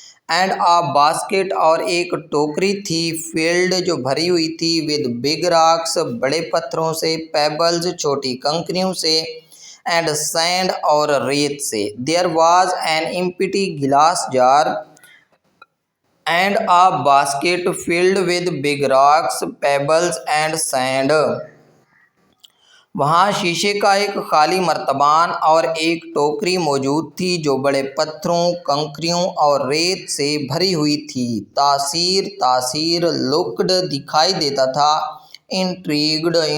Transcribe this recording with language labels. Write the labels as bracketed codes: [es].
[en] and a basket [ur] اور ایک ٹوکری تھی فلڈ جو بھری ہوئی تھی [en] with big rocks [ur] بڑے پتھروں سے، پیبلز چھوٹی کنکریوں سے، [en] and sand [ur] اور ریت سے۔ [en] There was an empty glass jar and a basket filled with big rocks, pebbles and sand. [ur] وہاں شیشے کا ایک خالی مرتبان اور ایک ٹوکری موجود تھی جو بڑے پتھروں، کنکریوں اور ریت سے بھری ہوئی تھی۔ تاثیر لکڈ دکھائی دیتا تھا، انٹریگڈ